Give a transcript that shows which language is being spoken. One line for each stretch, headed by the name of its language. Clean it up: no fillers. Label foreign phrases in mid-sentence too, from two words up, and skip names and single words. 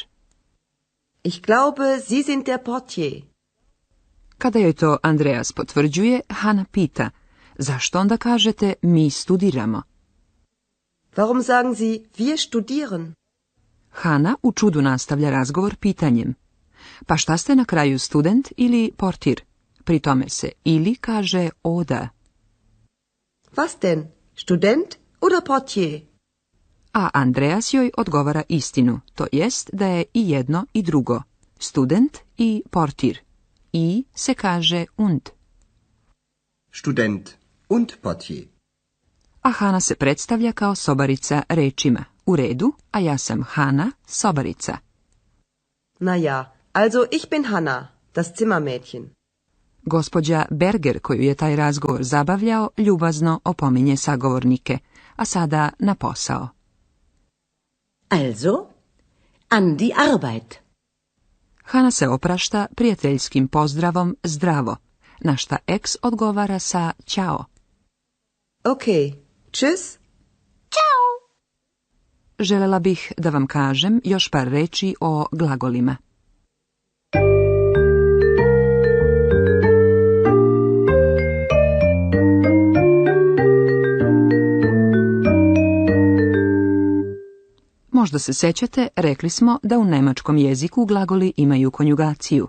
German: Ich glaube, Sie sind der Portier.
Serbian: Kada joj to Andreas potvrđuje, Hana pita, zašto onda kažete mi studiramo?
German: Warum sagen Sie, wir studieren?
Serbian: Hana u čudu nastavlja razgovor pitanjem. Pa šta ste na kraju, student ili portir? Pri tome se ili kaže oda.
German: Was denn? Student oder Portier?
Serbian: A Andreas joj odgovara istinu, to jest da je i jedno i drugo, student i portir. I se kaže und.
German: Student und Portier.
Serbian: A Hana se predstavlja kao sobarica rečima. U redu, a ja sam Hana, sobarica.
German: Na ja, also ich bin Hanna, das Zimmermädchen.
Serbian: Gospođa Berger, koju je taj razgovor zabavljao, ljubazno opominje sagovornike, a sada na posao.
German: Also, an die Arbeit.
Serbian: Hana se oprašta prijateljskim pozdravom zdravo, na šta ex odgovara sa ćao.
German: Okay, tschüss. Ciao.
Serbian: Želela bih da vam kažem još par reči o glagolima. Možda se sećate, rekli smo da u nemačkom jeziku glagoli imaju konjugaciju.